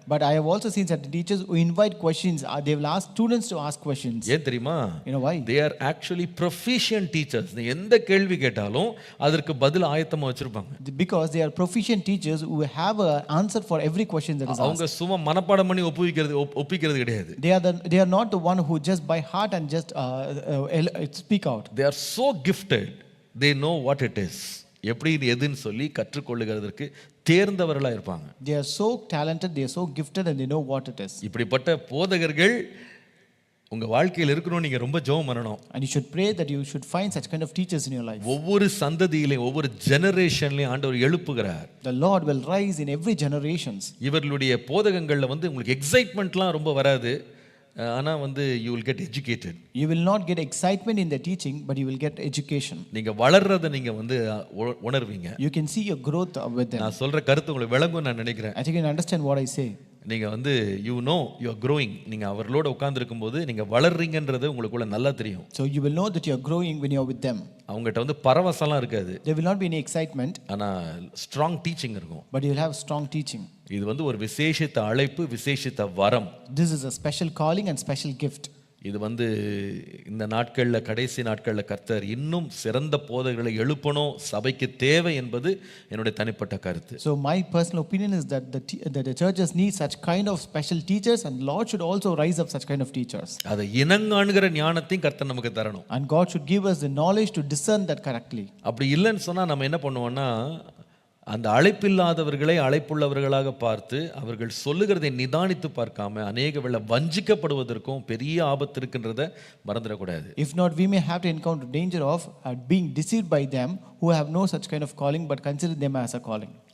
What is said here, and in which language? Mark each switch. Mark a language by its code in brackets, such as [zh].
[en] But I have also seen certain teachers who invite questions. They will ask students to ask questions. [ta] ஏன் தெரியுமா? [en] You know why? They are actually proficient teachers. [ta] நீ எந்த கேள்வி கேட்டாலும் அதற்கு பதில் ஆயத்தமா வச்சிருப்பாங்க. [en] Because they are proficient teachers who have an answer for every question that is asked. [ta] அவங்க சும்மா மனப்பாடம் பண்ணி ஒப்பிக்கிறது கிடையாது. [en] They are not the one who just by heart and just speak out. They are so gifted. They know what it is. [ta] எப்படி இது எதுன்னு சொல்லி கற்றுக்கொள்ளுகிறதற்கு தேர்ந்தவர்களாக இருப்பாங்க. [en] They are so talented, they are so gifted, and they know what it is. [ta] இப்படிப்பட்ட போதகர்கள் உங்க வாழ்க்கையில் இருக்கணும். நீங்க ரொம்ப ஜெபம் பண்ணணும். [en] And you should pray that you should find such kind of teachers in your life. [ta] ஒவ்வொரு சந்ததியிலையும் ஒவ்வொரு ஜெனரேஷன்லையும் ஆண்டவர் எழுப்புகிறார். [en] The Lord will rise in every generations. [ta] இவர்களுடைய போதகங்கள்ல வந்து உங்களுக்கு எக்ஸைட்மெண்ட்லாம் ரொம்ப வராது, ஆனா வந்து [en] you will get educated. You will not get excitement in the teaching, but you will get education. [ta] நீங்க வளர்றதை நீங்க வந்து உணர்வீங்க. [en] You can see your growth with them. [ta] நான் சொல்ற கருத்து உங்களுக்கு விளங்கும் நான் நினைக்கிறேன். [en] I think you can understand what I say. [ta] நீங்க வந்து [en] you know you are growing. [ta] நீங்க அவர்களோட உட்கார்ந்திருக்கும் போது நீங்க வளர்றீங்கன்றது உங்களுக்குள்ள நல்லா தெரியும். [en] So you will know that you are growing when you are with them. [ta] அவங்ககிட்ட வந்து பரவசம்லாம் இருக்காது. [en] There will not be any excitement. [ta] ஆனா ஸ்ட்ராங் டீச்சிங் இருக்கும். [en] But you will have strong teaching. [ta] இது வந்து ஒரு விசேஷித்த அழைப்பு, விசேஷித்த வரம். [en] This is a special calling and special gift. [ta] இது வந்து இந்த நாட்கள்ல, கடைசி நாட்கள்ல கர்த்தர் இன்னும் சிறந்த போதகர்களை எழுப்பணும், சபைக்கு தேவை என்பது என்னுடைய தனிப்பட்ட கருத்து. [en] So my personal opinion is that the churches need such kind of special teachers, and Lord should also rise up such kind of teachers. [ta] அதை இனங்காணுகிற ஞானத்தையும் கர்த்தர் நமக்கு தரணும். [en] And God should give us the knowledge to discern that correctly. [ta] அப்படி இல்லைன்னு சொன்னா நம்ம என்ன பண்ணுவோம்னா, அந்த அழைப்பில்லாதவர்களை அழைப்புள்ளவர்களாக பார்த்து அவர்கள் சொல்லுகிறதை நிதானித்து பார்க்காம அநேக வேளை வஞ்சிக்கப்படுவதற்கும் பெரிய ஆபத்து இருக்கின்றதை மறந்துடக்கூடாது. [en] If not, we may have to encounter danger of being deceived by them who have no such kind of calling, but consider them as a calling.